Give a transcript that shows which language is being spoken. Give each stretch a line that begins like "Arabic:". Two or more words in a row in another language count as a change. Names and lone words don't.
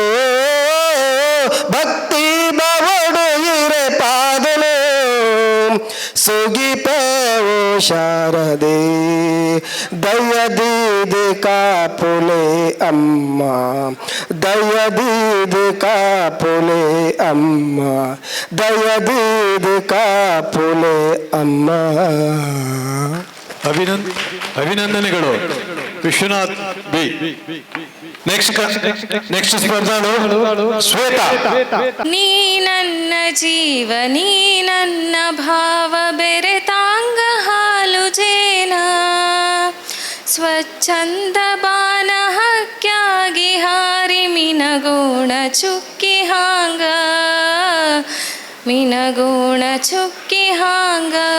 Tulu: ಭಕ್ತಿ ಬವಡು ಇರೆ ಪಾದಲು ಸುಗಿಪೆ ಓ ಶಾರದೆ ದಯದೀದ ಕಾಪುಲೆ ಅಮ್ಮ ದಯದೀದ ಕಾಪುಲೆ ಅಮ್ಮ ದಯದೀದ ಕಾಪುಲೆ ಅಮ್ಮ.
Kannada: ಅಭಿನಂದನೆಗಳು ವಿಶ್ವನಾಥ್ ಬಿ. ನೆಕ್ಸ್ಟ್ ಸ್ಪರ್ಧಾಳು ಶ್ವೇತಾ. ನೀ ನನ್ನ ಜೀವ, ನೀ ನನ್ನ ಭಾವ, ಬೆರೆತಾಂಗ ಹಾಲು ಜೇನ, ಸ್ವಚ್ಛಂದ ಬಾನ ಹಕ್ಕಾಗಿ ಹಾರಿ ಮಿನಗೋಣ ಚುಕ್ಕಿ ಹಾಂಗ, ಮಿನಗೋಣ ಚುಕ್ಕಿ ಹಾಂಗ.